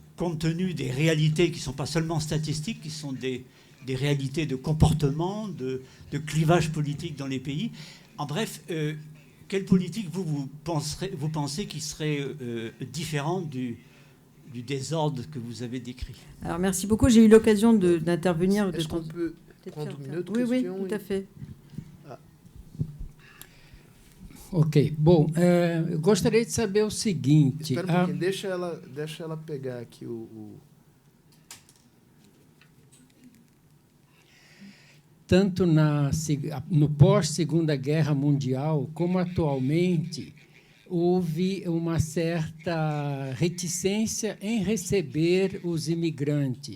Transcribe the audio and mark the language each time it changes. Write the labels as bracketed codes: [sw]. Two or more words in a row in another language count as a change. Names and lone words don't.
[fr] Compte tenu des réalités qui ne sont pas seulement statistiques, qui sont des réalités de comportement, de clivage politique dans les pays. En bref, quelle politique vous pensez qui serait différente du désordre que vous avez décrit? Alors, merci beaucoup. J'ai eu l'occasion d'intervenir. Est-ce qu'on peut prendre une minute de Oui, question? tout à fait. [pt] Ok, bom, eu gostaria de saber o seguinte... Espera um pouquinho, deixa ela pegar aqui Tanto no pós-Segunda Guerra Mundial, como atualmente, houve uma certa reticência em receber os imigrantes.